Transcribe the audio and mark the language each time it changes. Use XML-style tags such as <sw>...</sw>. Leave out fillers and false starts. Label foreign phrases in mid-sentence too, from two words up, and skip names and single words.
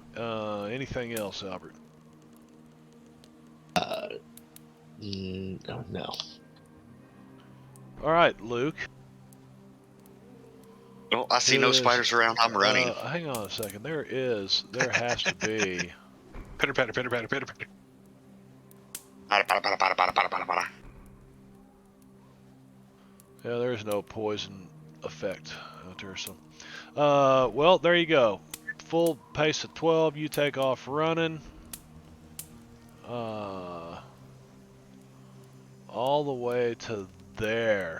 <en>Anything else, Albert? No. All right, Luke. Well, I see no Is- spiders around. I'm running. Hang on a second. There has to be. Pitter patter, pitter patter, pitter patter. Bada, bada, bada, bada, bada, bada, bada, bada. Yeah, there's no poison effect out there. So, well, there you go. Full pace of 12. You take off running. All the way to there.</en>